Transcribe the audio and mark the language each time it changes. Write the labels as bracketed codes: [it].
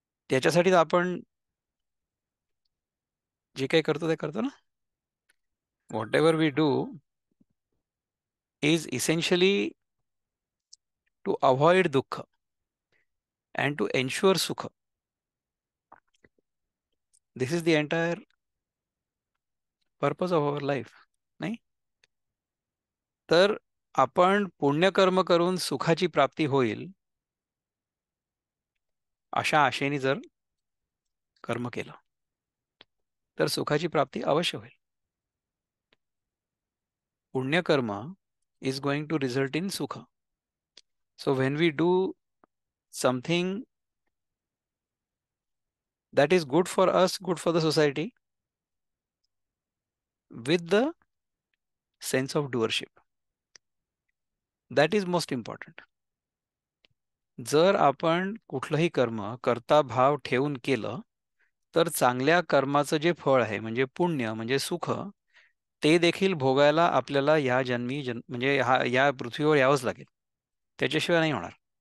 [mr] त्याच्यासाठी तर आपण जे काही करतो ते करतो ना. [en] Whatever we do is essentially to avoid दुःख and to ensure सुख. This is the entire purpose of our life. [mr] नाही तर आपण पुण्यकर्म करून सुखाची प्राप्ती होईल अशा आशेने जर कर्म केलं तर सुखाची प्राप्ती अवश्य होईल. [en] पुण्यकर्म is going to result in सुख. So when we do something that is good for us, good for the society, with the sense of doership. That is most important. [mr] जर आपण कुठलंही कर्म कर्ता भाव ठेवून केलं तर चांगल्या कर्माचं जे फळ आहे म्हणजे पुण्य म्हणजे सुख ते देखील भोगायला आपल्याला या जन्मी म्हणजे या पृथ्वीवर यावंच लागेल. त्याच्याशिवाय नाही होणार.